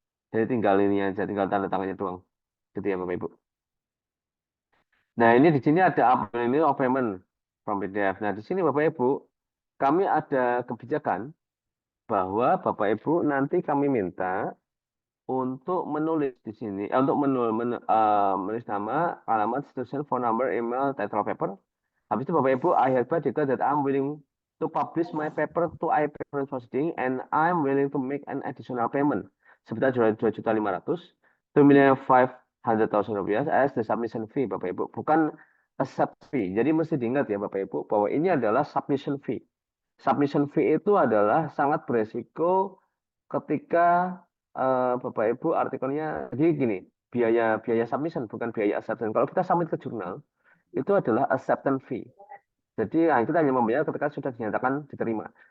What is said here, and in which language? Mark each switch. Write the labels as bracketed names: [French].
[Indonesian] Jadi tinggal ini aja, tinggal tanda tangannya doang. Gitu ya Bapak Ibu. Nah ini di sini ada ini of payment from PDF. Nah di sini Bapak Ibu, kami ada kebijakan bahwa Bapak Ibu nanti kami minta untuk menulis di sini, untuk menulis nama, alamat, [English] institution, phone number, email, title paper. [Indonesian] Habis itu Bapak Ibu, [English] I hereby declare that I'm willing to publish my paper to IP Reference Proceeding and I'm willing to make an additional payment sebesar 2.500.000 Rp2.500.000 as the submission fee [Indonesian] Bapak Ibu, bukan [English] accept fee. [Indonesian] Jadi mesti diingat ya Bapak Ibu bahwa ini adalah submission fee. Submission fee itu adalah sangat beresiko ketika Bapak Ibu artikelnya jadi gini, biaya submission bukan biaya acceptance. Kalau kita submit ke jurnal itu adalah acceptance fee. Jadi kita hanya membayar ketika sudah dinyatakan diterima.